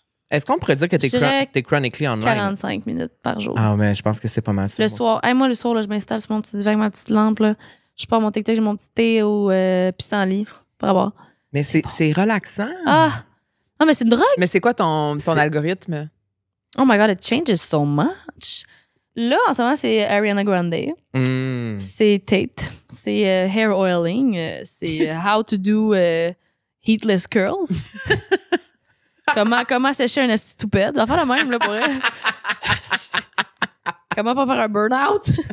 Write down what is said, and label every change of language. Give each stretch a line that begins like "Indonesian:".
French: Est-ce qu'on pourrait dire que t'es
English: chronically online?
French: 45 minutes par jour. Ah, mais je pense que c'est pas mal ça. Le soir. Moi, le soir, là, je m'installe sur mon petit divan avec ma petite lampe. Là. Je pars mon TikTok, j'ai mon petit thé au pissenlit pour avoir. Mais c'est relaxant. Ah! Non, mais c'est une drogue. Mais c'est quoi ton algorithme?
English: Oh my God, it changes so much.
French: Là, en ce moment, c'est Ariana Grande. C'est Tate. C'est
English: hair oiling. C'est how to do heatless curls.
French: comment sécher un esti toupette. On va faire la même, là, pour elle. Comment pas faire un burn-out.